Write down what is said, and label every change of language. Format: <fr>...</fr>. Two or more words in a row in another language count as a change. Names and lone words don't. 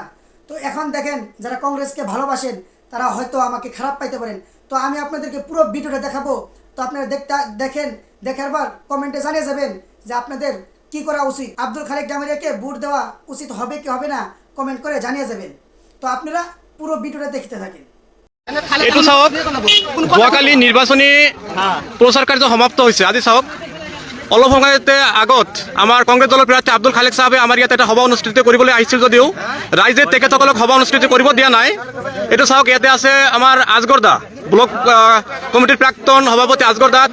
<bn>তো এখন দেখেন, যারা কংগ্রেসকে ভালোবাসেন তারা হয়তো আমাকে খারাপ পাইতে পারেন। তো আমি আপনাদেরকে পুরো ভিডিওটা দেখাবো। তো আপনারা দেখেন, দেখার পর কমেন্টে জানিয়ে যাবেন যে আপনাদের কি করা উচিত। আব্দুল খালেক ডামারিয়াকে ভোট দেওয়া উচিত হবে কি হবে না, কমেন্ট করে জানিয়ে যাবেন। তো আপনারা পুরো ভিডিওটা দেখতে থাকেন।</bn> <as>এইটো চাওক, যোৱাকালি নিৰ্বাচনী প্ৰচাৰ কাৰ্য সমাপ্ত হৈছে। আজি চাওক, অলপ সময়তে আগত আমাৰ কংগ্ৰেছ দলৰ প্ৰাৰ্থী আব্দুল খালেক সাহেবে আমাৰ ইয়াত এটা সভা অনুষ্ঠিত কৰিবলৈ আহিছিল যদিও ৰাইজে তেখেতসকলক সভা অনুষ্ঠিত কৰিব দিয়া নাই। এইটো চাওক, ইয়াতে আছে আমাৰ আজগৰ দা, ব্লক কমিটিৰ প্ৰাক্তন সভাপতি আজগৰ দা।</as>